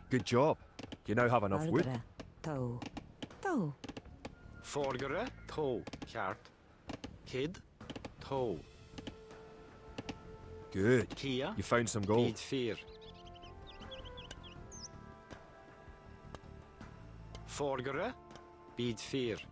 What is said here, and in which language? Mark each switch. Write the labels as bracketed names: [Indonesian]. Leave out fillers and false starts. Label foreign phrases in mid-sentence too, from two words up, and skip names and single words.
[English] Good job. You now have enough wood. Toe. Toe. Forgere, Toe, Kjart. Kid, Toe. Good. Kia, You found some gold. Bid 4. Forgere, Bid 4.